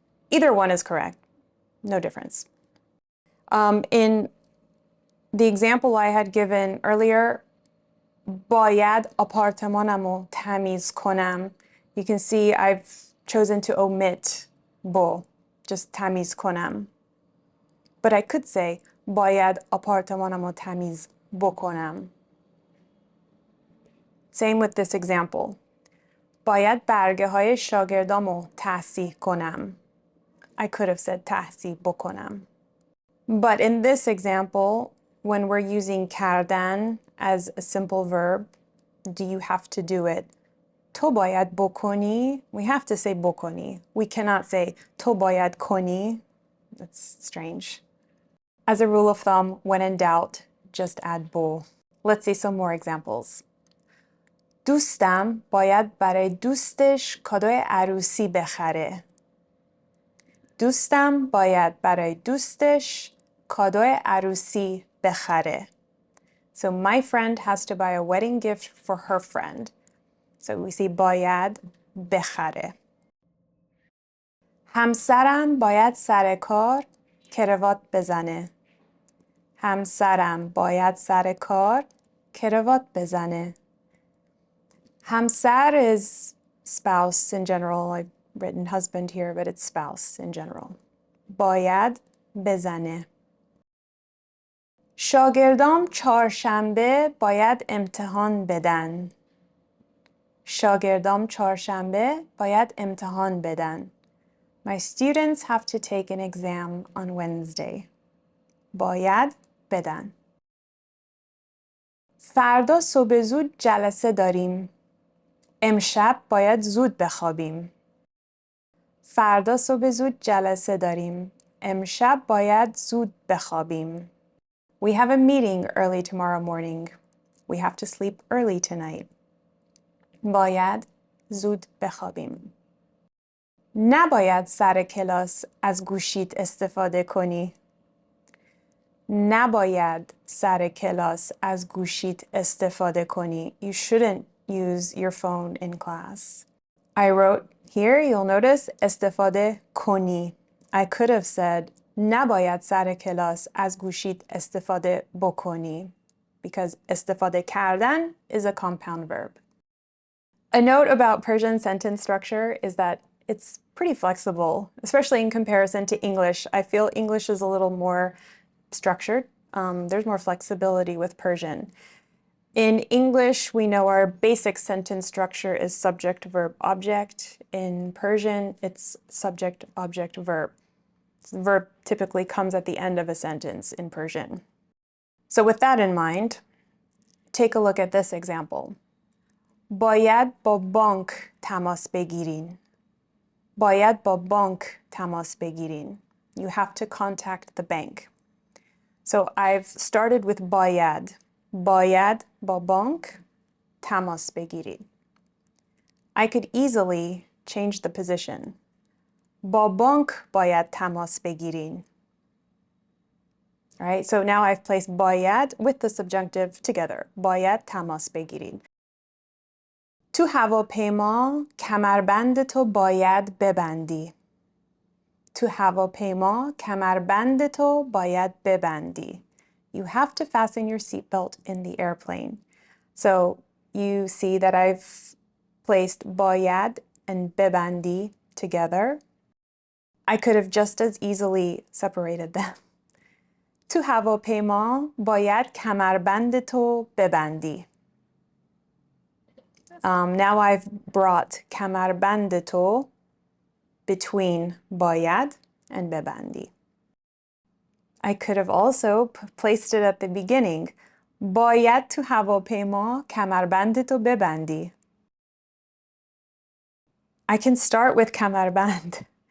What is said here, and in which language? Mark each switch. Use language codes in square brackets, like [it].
[en] Either one is correct, no difference. In the example I had given earlier, [fa] باید آپارتمانمو تمیز کنم. [en] You can see I've chosen to omit bo, just [fa] تمیز کنم. [en] But I could say [fa] باید آپارتمانمو تمیز بکنم. [en] Same with this example. [fa] باید برگه های شاگردامو تصحیح کنم. [en] I could have said [fa] تصحیح بکنم. [en] But in this example, when we're using کردن as a simple verb, do you have to do it? [fa] تو باید بکنی. [en] We have to say [fa] بکنی. [en] We cannot say [fa] تو باید کنی. [en] That's strange. As a rule of thumb, when in doubt, just add bo. Let's see some more examples. [fa] دوستم باید برای دوستش کادوی عروسی بخره. دوستم باید برای دوستش کادوی عروسی بخره. [en] So my friend has to buy a wedding gift for her friend. So we see [fa] باید بخره. همسرم باید سر کار کروات بزنه. همسرم باید سر کار کروات بزنه. [en] همسر is spouse in general. I've written husband here, but it's spouse in general. [fa] باید بزنه. شاگردام چهارشنبه باید امتحان بدن. شاگردام چهارشنبه باید امتحان بدن. [en] My students have to take an exam on Wednesday. [fa] باید بدن. فردا صبح زود جلسه داریم. امشب باید زود بخوابیم. فردا صبح زود جلسه داریم. امشب باید زود بخوابیم. [en] We have a meeting early tomorrow morning. We have to sleep early tonight. [fa] باید زود بخوابیم. نباید سر کلاس از گوشیت استفاده کنی. نباید سر کلاس از گوشیت استفاده کنی. [en] You shouldn't use your phone in class. I wrote here, you'll notice, [fa] استفاده کنی. [en] I could have said, [fa] نباید سر کلاس از گوشیت استفاده بکنی. [en] Because [fa] استفاده کردن [en] is a compound verb. A note about Persian sentence structure is that it's pretty flexible, especially in comparison to English. I feel English is a little more structured. There's more flexibility with Persian. In English, we know our basic sentence structure is subject, verb, object. In Persian, it's subject, object, verb. The verb typically comes at the end of a sentence in Persian. So with that in mind, take a look at this example. [fa] باید با بانک تماس بگیرین. باید با بانک تماس بگیرین. [en] You have to contact the bank. So I've started with باید. [fa] باید با بانک تماس بگیرید. [en] I could easily change the position. [fa] با بانک باید تماس بگیرین. [en] All right, so now I've placed باید with the subjunctive together. [fa] باید تماس بگیرین. تو هواپیما کمربند تو باید ببندی. تو هواپیما کمربندتو باید ببندی. [en] You have to fasten your seatbelt in the airplane. So you see that I've placed باید and bebandi together. I could have just as easily separated them. [fa] تو هواپیما باید کمربندتو ببندی. [en] Now I've brought کمربندتو between باید and bebandi. I could have also placed it at the beginning. [fa] باید تو هواپیما کمربندتو ببندی. [en] I can start with کمربند.